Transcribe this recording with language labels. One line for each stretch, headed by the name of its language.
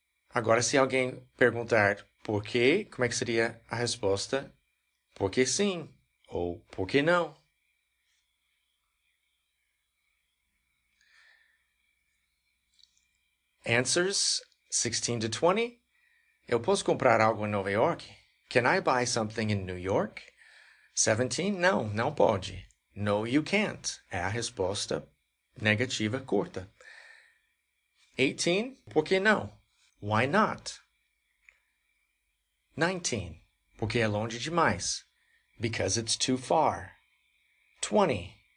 Portuguese: Agora, se alguém perguntar por quê, como é que seria a resposta? Porque sim, ou por que não?
English: Answers 16 to 20.
Portuguese: Eu posso comprar algo em Nova York?
English: Can I buy something in New York?
Portuguese: 17. Não, não pode.
English: No, you can't.
Portuguese: É a resposta negativa curta. 18. Por que não?
English: Why not?
Portuguese: 19. Porque é longe demais.
English: Because it's too far.
Portuguese: 20.